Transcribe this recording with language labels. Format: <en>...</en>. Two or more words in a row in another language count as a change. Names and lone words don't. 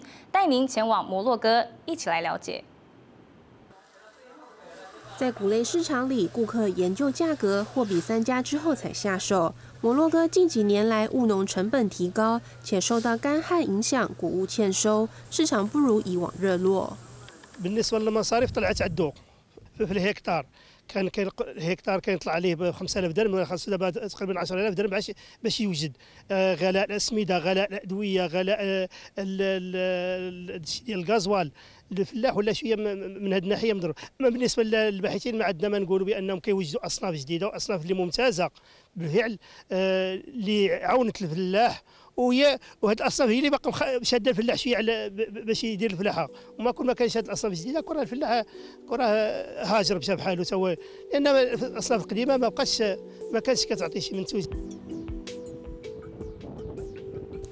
<zh>带您前往摩洛哥，一起来了解。在谷类市场里，顾客研究价格，货比三家之后才下手。摩洛哥近几年来务农成本提高，且受到干旱影响，谷物欠收，市场不如以往热络。</zh> <ar>بالنسبة للمصاريف طلعت على الدوق في الهكتار. كان الهكتار كان يطلع عليه ب 5000 درهم خاص دابا تقريبا 10000 درهم باش يوجد غلاء الاسمده غلاء الادويه غلاء ديال الغازوال الفلاح ولا شويه من هذه الناحيه مضروب اما بالنسبه للباحثين ما عندنا ما نقولوا بانهم كيوجدوا اصناف جديده واصناف اللي ممتازه بالفعل اللي عاونت الفلاح وهاد الاصناف هي اللي باقا شاده الفلاح شويه على باش يدير الفلاحه وما كل ما كانش هاد الاصناف الجديده كون الفلاح هاجر مشى بحاله تا هو لان الاصناف القديمه ما كانتش كتعطي شي منتوج.</ar>